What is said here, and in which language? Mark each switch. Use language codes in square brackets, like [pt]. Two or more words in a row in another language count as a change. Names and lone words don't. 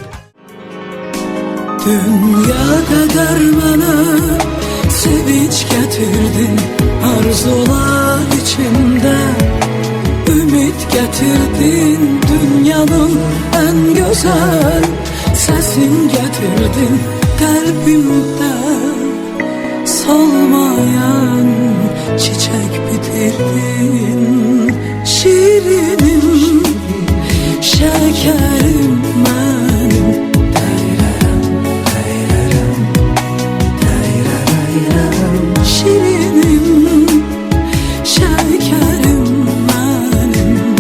[az] Dünya qədər mənə sevinç gətirdin, arzular içimdə ümid gətirdin. Dünyanın ən gözəl səsin gətirdin qəlbimdə. Solmayan çiçek bitirdin. [tr] Şirinim, şekerim benim. Şirinim, şekerim benim.